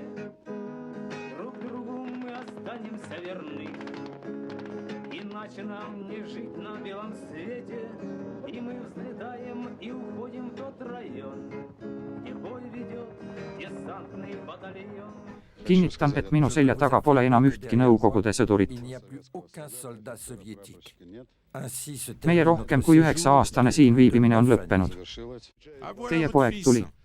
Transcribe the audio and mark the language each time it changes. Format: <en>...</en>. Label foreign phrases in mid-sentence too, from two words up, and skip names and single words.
<ru>Друг другу мы останемся верны. Иначе нам не жить на белом свете. И мы взлетаем и уходим в тот район, где бой ведет десантный батальон.</ru> <et>Kinnitan, et minu selja taga pole enam ühtki Nõukogude sõdurit. Meie rohkem kui 9-aastane siin viibimine on lõppenud. Teie poeg tuli.</et>